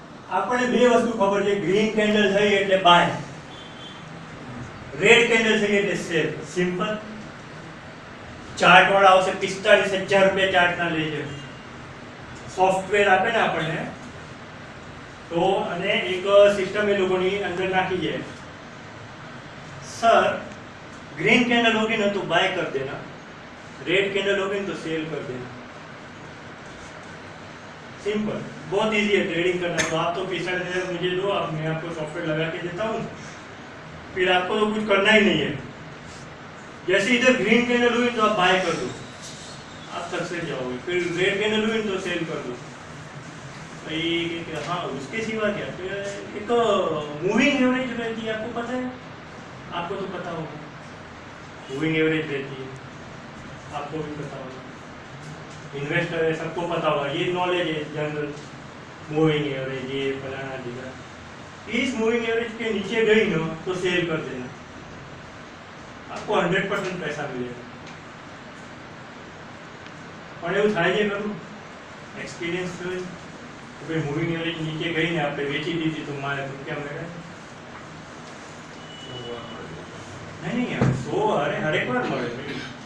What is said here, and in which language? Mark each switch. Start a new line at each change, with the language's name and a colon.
Gujarati: આપણને બે વસ્તુ ખબર છે. ગ્રીન કેન્ડલ થઈ એટલે બાય, રેડ કેન્ડલ થઈ એટલે સેલ. સિમ્પલ. ચાર્ટ વાળા આવશે 45,000 રૂપિયા ચાર્ટના લે છે. સોફ્ટવેર આપે ને આપણને તો, અને એક સિસ્ટમ એ લોકોની અંદર નાખી જાય.
Hindi: સર ग्रीन कैंडल होगी ना तो बाय कर देना, रेड कैंडल होगी ना तो सेल कर देना. सिंपल, बहुत इजी है ट्रेडिंग करना. तो आप तो 45,000 मुझे दो, आप मैं आपको सॉफ्टवेयर लगा के देता हूँ, फिर आपको तो कुछ करना ही नहीं है. जैसे इधर ग्रीन कैंडल हुई तो आप बाय कर दो, आप सक्सेस जाओगे. फिर रेड कैंडल हुई तो सेल कर दो. हाँ, उसके सिवा क्या? एक मूविंग एवरेज रहती है, आपको पता है? आपको तो पता होगा. मूविंग एवरेज रहती है, आपको भी पता होगा. इन्वेस्टर है, सबको पता होगा. ये नॉलेज है जनरल. मूविंग एवरेज ये फलाना दिखा. इस मूविंग एवरेज के नीचे गई ना तो सेल कर देना, आपको 100% पैसा मिलेगा.
Gujarati: और એવું થાય છે ખરું? એક્સપિરિયન્સ થયું કે મૂવિંગ એવરેજ નીચે ગઈ ને આપણે વેચી દીધી તો મારે રૂપિયા મળે?
Hindi: नहीं यार, 100 अरे हर एक बार
Gujarati: મળે.